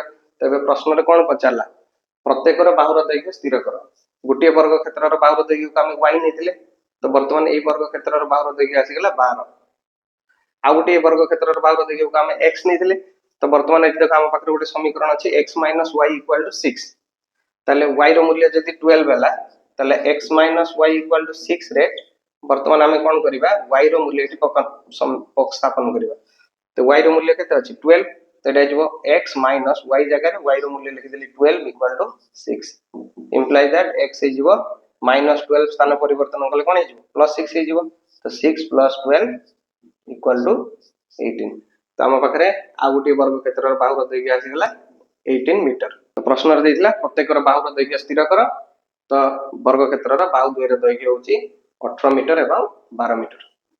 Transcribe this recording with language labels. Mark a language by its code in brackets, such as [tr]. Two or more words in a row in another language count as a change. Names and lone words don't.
[or] ତେବେ ପ୍ରଶ୍ନ ରେ କଣ ପଚାରିଲା ପ୍ରତ୍ୟେକ ର ବାହୁର ଦୈର୍ଘ୍ୟ ସ୍ଥିର କର ଗୋଟେ ବର୍ଗ କ୍ଷେତ୍ର ର ବାହୁର ଦୈର୍ଘ୍ୟ କୁ ଆମେ y ନେଇଥିଲେ ତ ବର୍ତ୍ତମାନ ଏ ବର୍ଗ କ୍ଷେତ୍ର ର ବାହୁର ଦୈର୍ଘ୍ୟ ଆସି ଗଲା 12 ଆଉ ଗୋଟେ ବର୍ଗ କ୍ଷେତ୍ର ର ବାହୁର ଦୈର୍ଘ୍ୟ କୁ ଆମେ x ନେଇଥିଲେ ତ ବର୍ତ୍ତମାନ ଏଠି ଦେଖ ଆମ ପାଖରେ ଗୋଟେ ସମୀକରଣ ଅଛି x - y = 6 ତାହେଲେ y ର ମୂଲ୍ୟ ଯଦି 12 ହେଲା ତାହେଲେ x - y = 6 ରେ ବର୍ତ୍ତମାନ ଆମେ କଣ କରିବା y ର ମୂଲ୍ୟ ଏଠି ସ୍ଥାପନ କରିବା। ତ y ର ମୂଲ୍ୟ କେତେ ଅଛି 12 ତ ଏଟା ହେବ x ମାଇନସ y ଜାଗା ରେ y ର ମୂଲ୍ୟ ଲେଖି ଦେଲି 12 [en] equal to [or] 6 [en] implies that [or] x ହେଇଯିବ -12 ସ୍ଥାନ ପରିବର୍ତ୍ତନ କଲେ କଣ ହେଇଯିବ +6 ହେଇଯିବ। ତ 6 + 12 [en] equal to [or] 18। ତ ଆମ ପାଖରେ ଆଉ ଗୋଟି ବର୍ଗ କ୍ଷେତ୍ର ର ବାହୁର ଦୈର୍ଘ୍ୟ ଆସି ଗଲା 18 ମିଟର। ତ ପ୍ରଶ୍ନ ରେ ଦେଇଥିଲା ପ୍ରତ୍ୟେକ ର ବାହୁର ଦୈର୍ଘ୍ୟ ସ୍ଥିର କର ତ ବର୍ଗ କ୍ଷେତ୍ର ର ବାହୁ ଦ୍ୱୟ ର ଦୈର୍ଘ୍ୟ ହେଉଛି 18 ମିଟର ଏବଂ 12 ମିଟର।